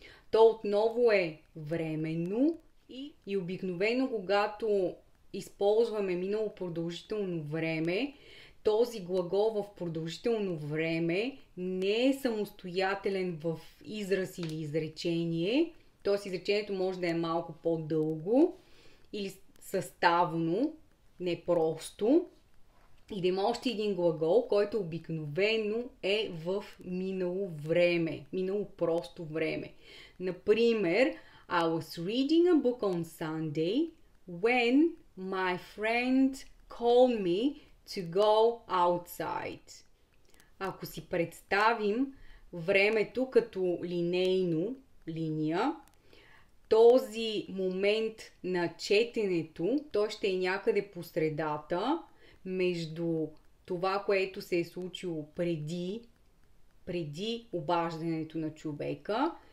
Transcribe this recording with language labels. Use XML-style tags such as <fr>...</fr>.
<bg>То отново е временно и обикновено, когато използваме минало продължително време, този глагол в продължително време не е самостоятелен в израз или изречение, т.е. изречението може да е малко по-дълго или съставно, не просто, и да има още един глагол, който обикновено е в минало време, минало просто време.</bg> <en>Например, I was reading a book on Sunday when my friend called me to go outside.</en> <bg>Ако си представим времето като линейно, линия, този момент на четенето, той ще е някъде по средата между това, което се е случило преди обаждането на човека</bg>